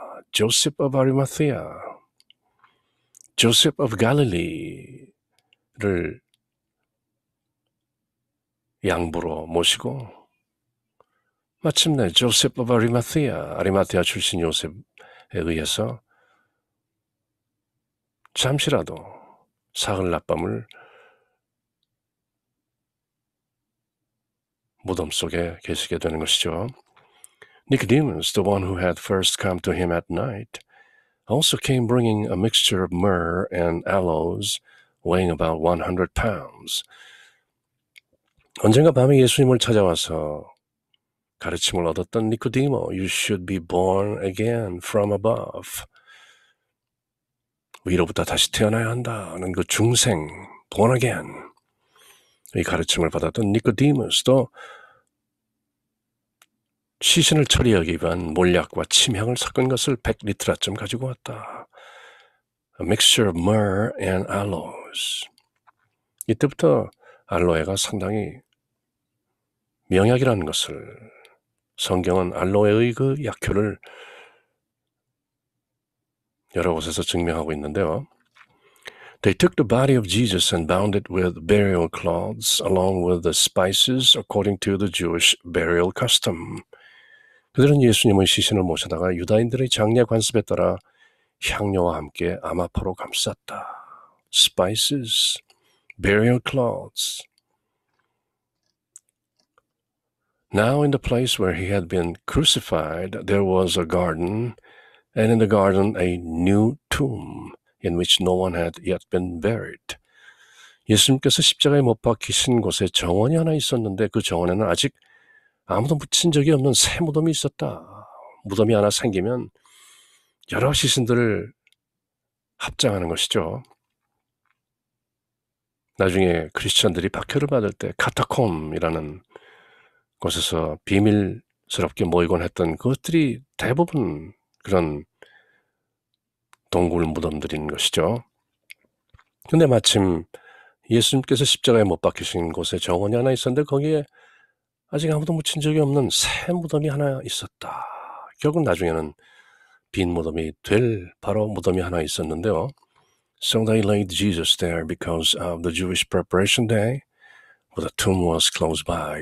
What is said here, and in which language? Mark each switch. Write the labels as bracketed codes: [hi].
[ko] Joseph of Arimathea, Joseph of Galilee를 양부로 모시고 마침내 Joseph of Arimathea, 아리마테아 출신 요셉에 의해서 잠시라도 사흘 낮밤을 무덤 속에 계시게 되는 것이죠. [en] Nicodemus, the one who had first come to him at night, also came bringing a mixture of myrrh and aloes, weighing about 100 pounds. 언젠가 밤에 예수님을 찾아와서 가르침을 얻었던 니코디모, You should be born again from above. [ko] 위로부터 다시 태어나야 한다는 그 중생, born again, 이 가르침을 받았던 니코디모스도 시신을 처리하기 위한 몰약과 침향을 섞은 것을 100리터쯤 가지고 왔다. [en] A mixture of myrrh and aloes. [ko] 이때부터 알로에가 상당히 명약이라는 것을, 성경은 알로에의 그 약효를 여러 곳에서 증명하고 있는데요. [en] They took the body of Jesus and bound it with burial cloths along with the spices according to the Jewish burial custom. [ko] 그들은 예수님의 시신을 모셔다가 유다인들의 장례 관습에 따라 향료와 함께 아마포로 감쌌다. [en] Spices, burial cloths. Now in the place where he had been crucified, there was a garden, and in the garden a new tomb, in which no one had yet been buried. [ko] 예수님께서 십자가에 못 박히신 곳에 정원이 하나 있었는데 그 정원에는 아직 아무도 묻힌 적이 없는 새 무덤이 있었다. 무덤이 하나 생기면 여러 시신들을 합장하는 것이죠. 나중에 크리스천들이 박해를 받을 때 카타콤이라는 곳에서 비밀스럽게 모이곤 했던 그것들이 대부분 그런 동굴 무덤들인 것이죠. 근데 마침 예수님께서 십자가에 못 박히신 곳에 정원이 하나 있었는데 거기에 아직 아무도 묻힌 적이 없는 새 무덤이 하나 있었다. 결국 나중에는 빈 무덤이 될 바로 무덤이 하나 있었는데요. [en] So they laid Jesus there because of the Jewish preparation day, but the tomb was close by.